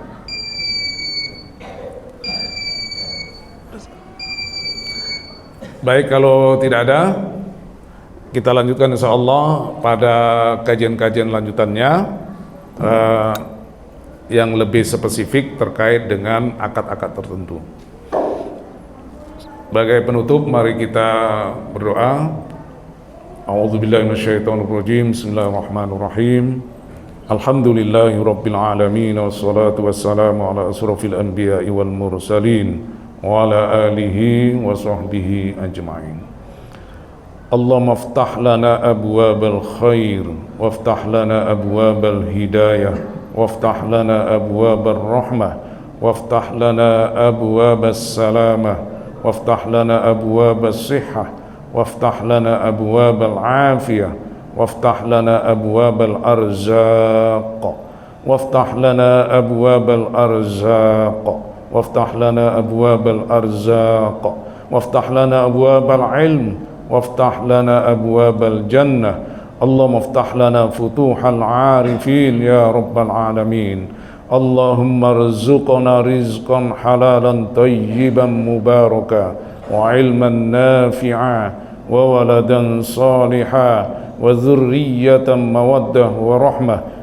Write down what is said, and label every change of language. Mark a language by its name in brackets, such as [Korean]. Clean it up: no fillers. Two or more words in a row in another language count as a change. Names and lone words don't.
[Indonesian] Baik, kalau tidak ada, kita lanjutkan [Arabic] إن شاء الله [Indonesian] pada kajian-kajian lanjutannya yang lebih spesifik terkait dengan akad-akad tertentu. Sebagai penutup, mari kita berdoa. [Arabic] أعوذ بالله من الشيطان الرجيم. بسم الله الرحمن الرحيم. الحمد لله رب العالمين والصلاة والسلام على أشرف الأنبياء والمرسلين وعلى آله وصحبه أجمعين. اللهم افتح لنا أبواب الخير وافتح لنا أبواب الهداية وافتح لنا أبواب الرحمة وافتح لنا أبواب السلامة وافتح لنا أبواب الصحة وافتح لنا أبواب العافية وافتح لنا أبواب الأرزاق وافتح لنا أبواب الأرزاق وافتح لنا أبواب الأرزاق وافتح لنا أبواب العلم وافتح لنا أبواب الجنة اللهم افتح لنا فتوح العارفين يا رب العالمين اللهم ارزقنا رزقا حلالا طيبا مباركا وعلما نافعا وولدا صالحا وذرية مودة ورحمة